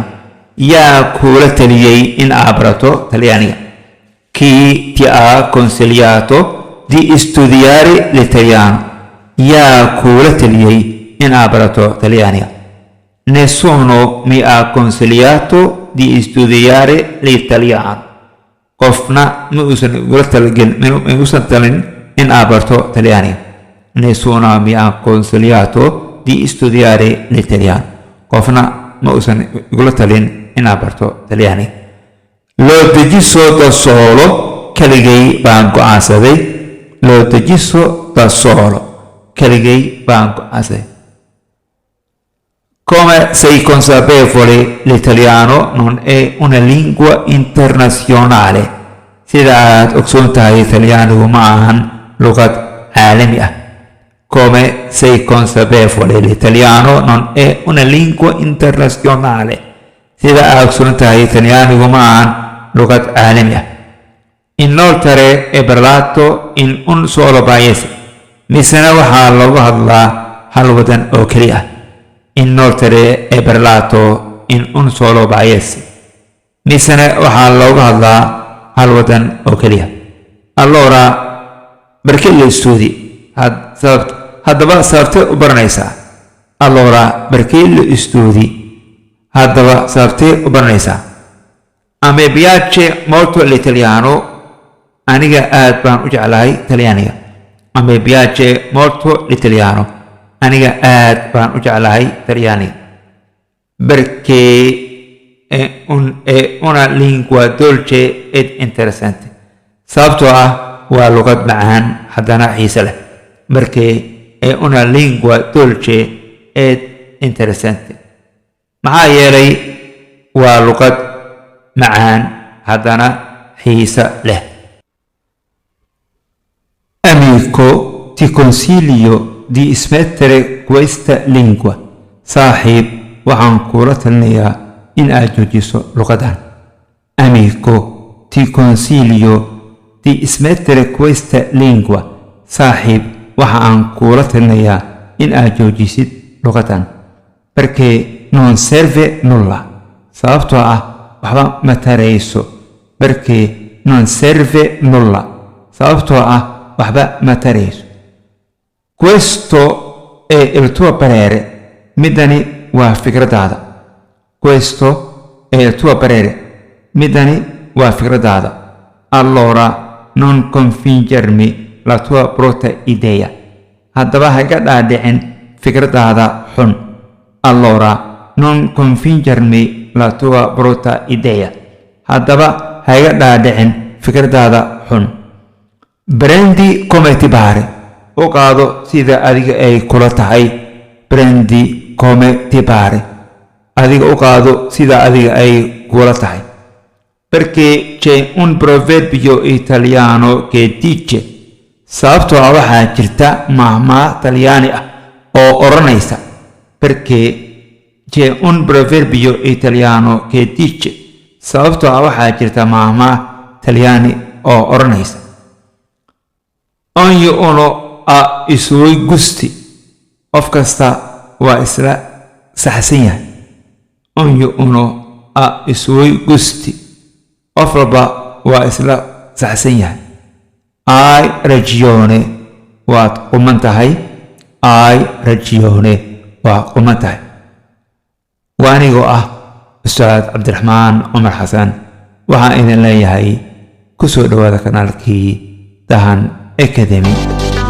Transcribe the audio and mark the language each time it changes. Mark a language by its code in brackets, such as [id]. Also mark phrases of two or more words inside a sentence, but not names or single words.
[so] Yaa kula taliyay in aad barato talyaaniga. [it] Chi ti ha consigliato di studiare l'italiano? [so] Yaa kula taliyay in aad barato talyaaniga. [it] Nessuno mi ha consigliato di studiare l'italiano. [so] Qofna ma uusan talin in aad barato talyaaniga. [it] Nessuno mi ha consigliato di studiare l'italiano. [so] Qofna ma uusan igula talin in aad barato talyaaniga. [it] L'ho deciso da solo, [so] keligay baan go'aansaday. [it] L'ho deciso da solo, [so] keligay baan go'aansaday. [it] Come sei consapevole, l'italiano non è una lingua internazionale. [so] Sida aad ogsoon tahay, talyaanigu ma ahan luqad caalami ah. [it] Come sei consapevole, l'italiano non è una lingua internazionale. [so] Sida aad ogsoon tahay, talyaanigu ma ahan luqad caalami ah. [it] Inoltre è parlato in un solo paese. [so] Misena waxaa lagu hadlaa hal wadan oo keli ah. [it] Inoltre è parlato in un solo paese. [so] Misena waxaa loogu hadlaa hal wadan oo keli ah. [it] Allora, perché lo studi? [so] Haddaba sababtee u baranaysaa? [it] Allora, perché lo studi? [so] Haddaba sababtee u baranaysaa? [it] A me piace molto l'italiano. [so] Aniga aad baan u jeclahay talyaaniga. [it] A me piace molto l'italiano. [so] Aniga aad baan u jeclahay talyaaniga. [it] Perché è una lingua dolce ed interessante. [so] Sababtoo ah waa luqad macaan haddana xiise leh. [it] Perché è una lingua dolce ed interessante. [so] Maxaa yeelay waa luqad macaan haddana xiise leh. [it] Amico, ti consiglio di smettere questa lingua. [so] Saaxiib, waxaan kula talinayaa in aad joojiso luqadan. [it] Amico, ti consiglio di smettere questa lingua. [so] Saaxiib, waxaan kula talinayaa in aad joojisid luqadan. [it] Perché non serve nulla. [so] Sababtoo ah waxba ma tarayso. [it] Perché non serve nulla. [so] Sababtoo ah waxba ma tarayso. [it] Questo è il tuo parere. [so] Midani waa fikradaada. [it] Questo è il tuo parere. [so] Midani waa fikradaada. [it] Allora non confingermi la tua brutta idea. [so] Haddaba ha iga dhaadhicin fikradaada xun. [it] Allora non confingermi la tua brutta idea. [so] Haddaba ha iga dhaadhicin fikradaada xun. [it] Prendi come ti pare. [so] U qaado sida adiga ay kula tahay. [it] Prendi come ti pare. [so] Adiga u qaado sida adiga ay kula tahay. [it] Perché c'è un proverbio italiano che dice, [so] sababtoo ah waxaa jirta mahmaa talyaani ah oo oranaysa, [it] perché c'è un proverbio italiano che dice, [so] sababtoo ah waxaa jirta mahmaa talyaani oo oranaysa, [it] ognuno ha i suoi gusti. [so] Qof kasta waa isla saxsan yahay. [it] Ognuno ha i suoi gusti. [so] Qof walba waa isla saxsan yahay. [it] Hai ragione, [so] waad quman tahay. [it] Hai ragione, [so] waa quman tahay. Waa anigoo ah Ustaad Cabdiraxmaan Cumar Xasan. Waxaan idin leeyahay ku soo dhawaada kanaalkii Dahan Academy.